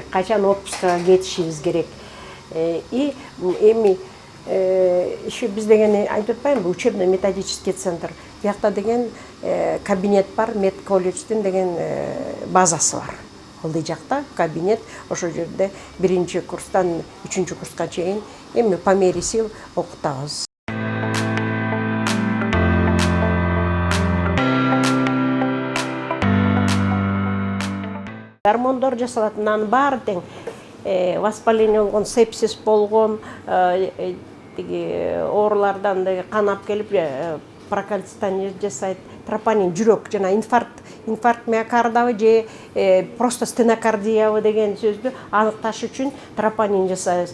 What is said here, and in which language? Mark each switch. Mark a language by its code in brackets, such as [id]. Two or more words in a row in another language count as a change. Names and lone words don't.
[ky] Качан отпускага кетишибиз керек. И эми еще биз деген айтып атпаймынбы, [ru] учебно-методический центр. [ky] Биякта деген кабинет бар, медколледждин деген базасы бар. Ылдый жакта кабинет, ошол жерде 1-чи курстан 3-чү курска чейин эми [ru] по мере сил [ky] окутабыз. Гормондор жасалатынын баары тең. Воспаление болгон, сепсис болгон, оорулардан канап келип прокальцитание жасайт, тропонин жүрөк жана инфаркт миокардабы же просто стенокардиябы деген сөздү аныкташ үчүн тропонин жасайбыз.